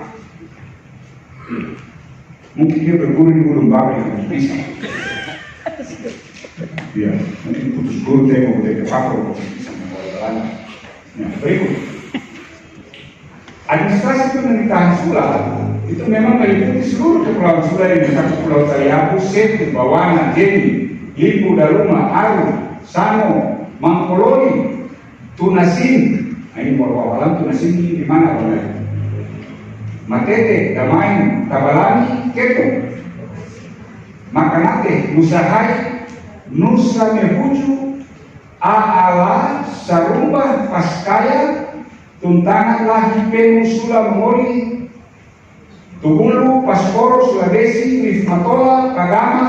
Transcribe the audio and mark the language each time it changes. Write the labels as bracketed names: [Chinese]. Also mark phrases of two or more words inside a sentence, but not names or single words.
[Indonesian] Mungkin dia berguru di Gunung Babi yang bisa. Ya, mungkin putus guru temu ke Papua bisa mengelola. Nah, berikut. Administrasi pemerintahan Sula itu memang meliputi seluruh kepulauan Sula yang mencakup Pulau Taliabu, Setu, Bawana, Jeni, Lipu, Daruma, Aru, Samo, Mangkoloni, Tunasin. Nah, ini Morwawalan, Tunasin ini di mana berada? Matete, Damain, Tabalani, Keto, Makanate, Musahai, Nusa Mehuju, Aala, Sarumba, Paskaya, Tuntangan, Lahi, Pemu, Sula, Mongoli, Tugulu, Pasporo, Sulawesi, Rifmatola, Pagama.